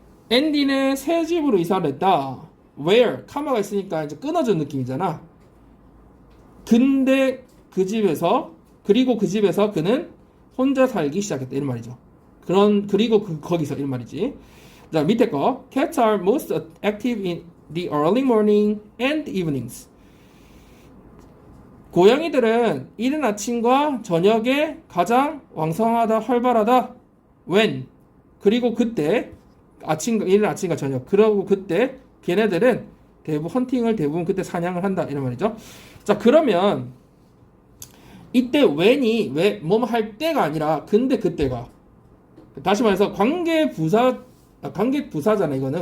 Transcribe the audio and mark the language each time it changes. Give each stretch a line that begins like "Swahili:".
Korean: 앤디는 새 집으로 이사를 했다. where, 카마가 있으니까 이제 끊어준 느낌이잖아. 근데 그리고 그 집에서 그는 혼자 살기 시작했다 이런 말이죠. 그리고 거기서 이런 말이지. 자, 밑에 거
English: cats are most active in the early morning and evenings.
Korean: 고양이들은 이른 아침과 저녁에 가장 왕성하다, 활발하다. when 그리고 그때 이른 아침과 저녁 그러고 그때 걔네들은 헌팅을 대부분 그때 사냥을 한다 이런 말이죠. 자, 그러면 이때 when이 왜 뭐뭐 할 때가 아니라 근데 그때가 다시 말해서 관계부사잖아 이거는.